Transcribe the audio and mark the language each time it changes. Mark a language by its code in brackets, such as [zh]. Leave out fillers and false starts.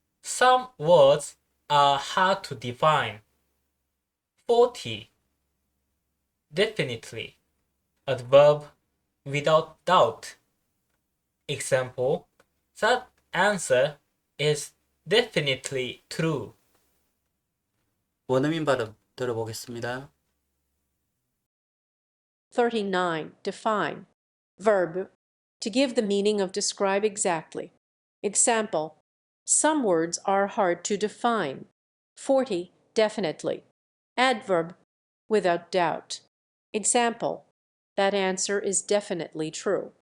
[en] Some words are hard to define. 40. Definitely. Adverb. Without doubt. Example. That answer is definitely true. [ko] 원어민 발음 들어보겠습니다. [en] 39. Define. Verb. To give the meaning of describe exactly. Example. Some words are hard to define. 40. Definitely. Adverb. Without doubt. Example. That answer is definitely true.